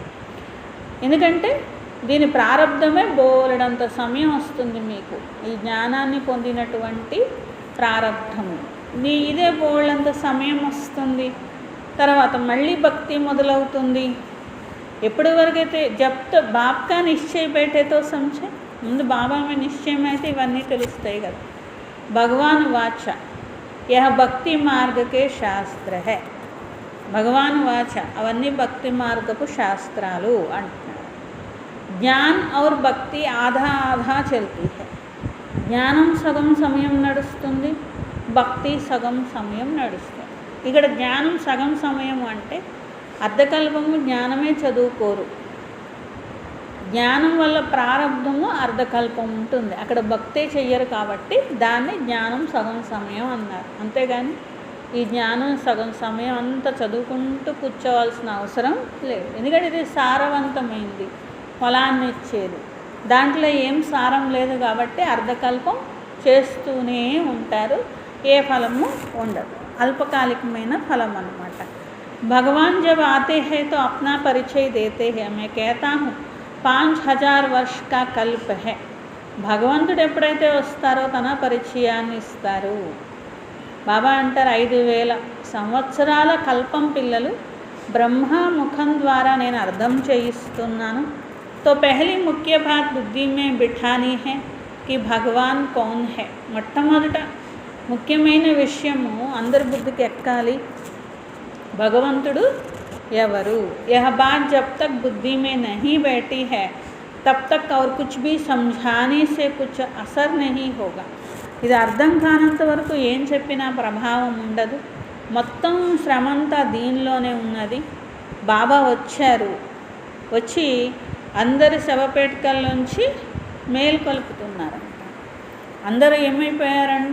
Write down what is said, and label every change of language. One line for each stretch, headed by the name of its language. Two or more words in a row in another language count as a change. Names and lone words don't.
Telugu: ఎందుకంటే దీని ప్రారంధమే బోలెడంత సమయం వస్తుంది మీకు, ఈ జ్ఞానాన్ని పొందినటువంటి ప్రారంధము ఇదే బోలెడంత సమయం వస్తుంది. తర్వాత మళ్ళీ భక్తి మొదలవుతుంది. ఎప్పటి వరకైతే
Hindi: जब तक बाप का निश्चय बैठे तो समझे.
Telugu: ముందు బాబా మీ నిశ్చయం అయితే ఇవన్నీ తెలుస్తాయి కదా.
Hindi: भगवान वाच यह भक्ति मार्ग के शास्त्र है. भगवान वाच
Telugu: అవన్నీ భక్తి మార్గపు శాస్త్రాలు అంటున్నారు.
Hindi: ज्ञान और भक्ति आधा आधा चलती है.
Telugu: జ్ఞానం సగం సమయం నడుస్తుంది, భక్తి సగం సమయం నడుస్తుంది. ఇక్కడ జ్ఞానం సగం సమయం అంటే అర్ధకల్పము జ్ఞానమే చదువుకోరు. జ్ఞానం వల్ల ప్రారంభము అర్ధకల్పం ఉంటుంది, అక్కడ భక్తే చెయ్యరు కాబట్టి దాన్ని జ్ఞానం సగం సమయం అన్నారు. అంతేగాని ఈ జ్ఞానం సగం సమయం అంతా చదువుకుంటూ కూర్చోవాల్సిన అవసరం లేదు. ఎందుకంటే ఇది సారవంతమైంది, ఫలాన్ని ఇచ్చేది. దాంట్లో ఏం సారం లేదు కాబట్టి అర్ధకల్పం చేస్తూనే ఉంటారు, ఏ ఫలము ఉండదు, అల్పకాలికమైన ఫలం అన్నమాట.
Hindi: भगवान जब आते हैं तो अपना परिचय देते हैं. मैं कहता हूँ 5000 वर्ष का कल्प है.
Telugu: భగవంతుడు ఎప్పుడైతే వస్తారో తన పరిచయాన్ని ఇస్తారు. బాబా అంటారు 5000 సంవత్సరాల కల్పం పిల్లలు బ్రహ్మ ముఖం ద్వారా నేను అర్థం చేయిస్తున్నాను.
Hindi: तो पहली मुख्य बात बुद्धि में बिठानी है कि भगवान कौन है.
Telugu: మొట్టమొదట ముఖ్యమైన విషయము అందరి బుద్ధికి ఎక్కాలి. భగవంతుడు ఎవరు?
Hindi: यह बात जब तक बुद्धि में नहीं बैठी है तब तक और कुछ भी समझाने से कुछ असर नहीं होगा.
Telugu: ఇది అర్థం కానంత వరకు ఏం చెప్పినా ప్రభావం ఉండదు. మొత్తం శ్రమంతా దీనిలోనే ఉన్నది. బాబా వచ్చారు, వచ్చి అందరి శవపేటికల్లోంచి మేల్కొల్పుతున్నారంట. అందరూ ఏమైపోయారంట?